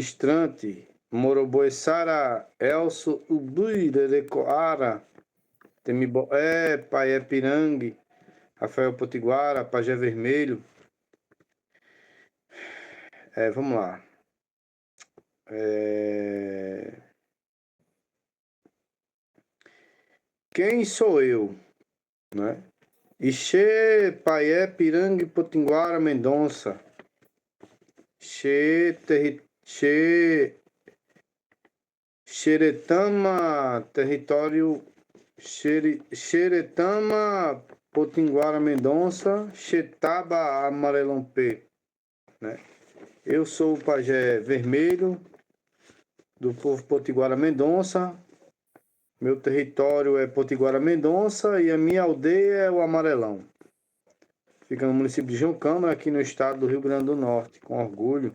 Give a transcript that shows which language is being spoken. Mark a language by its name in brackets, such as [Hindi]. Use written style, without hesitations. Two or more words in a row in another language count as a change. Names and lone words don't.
[Portuguese] Ministrante Moroboessara, Elso, Ubuirecoara, Temiboé, Paé Pirangue, Rafael Potiguara, Pajé Vermelho. Vamos lá. Quem sou eu? Né? Ixê, Paé, Pirangue, Potiguara, Mendonça. Xeretama, território Xeretama, Potiguara, Mendonça, Xetaba, Amarelão-P, né? Eu sou o pajé vermelho do povo Potiguara Mendonça. Meu território é Potiguara Mendonça e a minha aldeia é o Amarelão. Fica no município de João Câmara, aqui no estado do Rio Grande do Norte, com orgulho.